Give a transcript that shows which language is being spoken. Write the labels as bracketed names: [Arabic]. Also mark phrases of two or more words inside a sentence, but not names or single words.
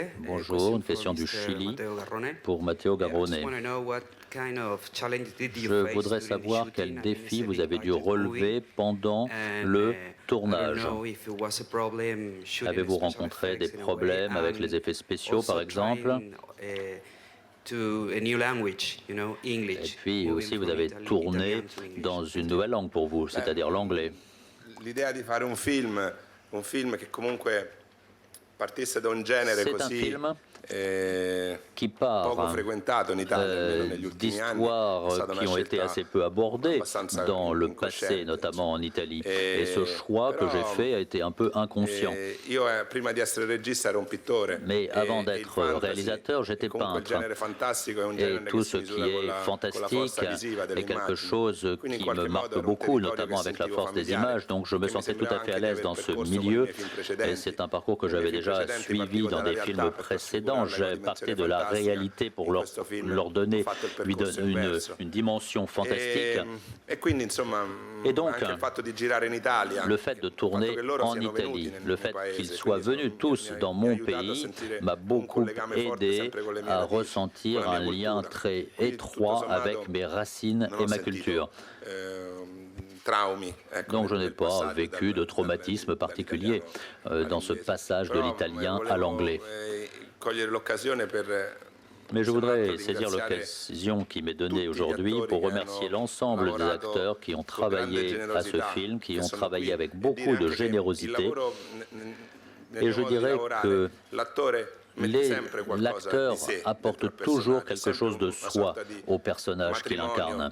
[French] Bonjour, une question du Chili pour Matteo Garrone. Je voudrais savoir quels défis vous avez dû relever pendant le tournage. Avez-vous rencontré des problèmes avec les effets spéciaux, par exemple? [English] to a new language, you know, English. [French] Et puis [English] moving [French] aussi, vous [English] from [French] avez [English] Italian [French] tourné [English] to English. [French] dans une nouvelle langue pour vous, c'est-à-dire l'anglais. [Italian] L'idea di fare un film che comunque partisse da un genere [French] C'est un [Italian] così [French] film qui part [Italian] poco frequentato in Italia, almeno negli ultimi anni, è [French] d'histoires [Italian] stata una [French] qui ont été [Italian] scelta [French] assez peu abordées [Italian] abbastanza [French] dans le passé, [Italian] incosciente. [French] notamment en Italie. Et ce choix que j'ai fait a été un peu inconscient. [Italian] Io prima di essere regista ero un pittore. [French] Mais avant [Italian] e il [French] d'être [Italian] fantasy, [French] réalisateur, j'étais [Italian] comunque il [French] peintre. [Italian] genere fantastico è un [French] Et [Italian] genere [French] tout [Italian] che [French] ce [Italian] si [French] qui [Italian] misura con [French] est [Italian] la [French] fantastique [Italian] forza visiva [French] est quelque [Italian] dell'immagine. [French] chose [Italian] Quindi in [French] qui [Italian] qualche [French] me [Italian] modo [French] marque [Italian] era un [French] beaucoup, [Italian] territorio [French] notamment [Italian] che [French] avec la [Italian] sentivo [French] force des [Italian] familiare, [French] images. Donc je me [Italian] che mi [French] sentais tout à [Italian] sembrava [French] fait à [Italian] anche di [French] l'aise [Italian] aver [French] dans ce [Italian] percorso [French] milieu. [Italian] con i miei film [French] Et [Italian] precedenti. [French] c'est un parcours que [Italian] I miei [French] j'avais [Italian] film [French] déjà [Italian] precedenti [French] suivi [Italian] partivo [French] dans [Italian] dalla [French] des [Italian] realtà [French] films [Italian] per [French] précédents. [Italian] trasfigurarla [French] J'ai [Italian] con [French] parti [Italian] dimensione [French] de la [Italian] fantastica. [French] réalité pour [Italian] In questo film leur donner, ho fatto il percorso [French] une [Italian] inverso. [French] dimension fantastique. [Italian] E quindi insomma [French] Et donc, [Italian] anche il fatto di girare in Italia, [French] le fait de tourner [Italian] che loro [French] en [Italian] siano venuti [French] Italie, [Italian] nel [French] le [Italian] mio [French] fait [Italian] paese, [French] qu'ils soient [Italian] quindi [French] venus tous dans [Italian] mi ha [French] mon [Italian] aiutato a [French] pays [Italian] sentire [French] m'a [Italian] un [French] beaucoup [Italian] collegame forte [French] aidé [Italian] sempre con le mie [French] à [Italian] radici, [French] ressentir [Italian] con la [French] un [Italian] mia [French] lien [Italian] cultura. [French] très [Italian] Quindi, étroit tutto sommato, avec mes racines non [French] et [Italian] ho [French] ma [Italian] sentito, [French] culture. [Italian] Traumi, ecco, [French] Donc je n'ai [Italian] nel [French] pas [Italian] passaggio [French] vécu de traumatisme particulier dans ce passage de l'italien à l'anglais. [Italian] Cogliere l'occasione per [French] Mais je voudrais saisir l'occasion qui m'est donnée aujourd'hui pour remercier l'ensemble des acteurs qui ont travaillé à ce film, qui ont travaillé avec beaucoup de générosité. Et je dirais que l'acteur apporte toujours quelque chose de soi au personnage qu'il incarne.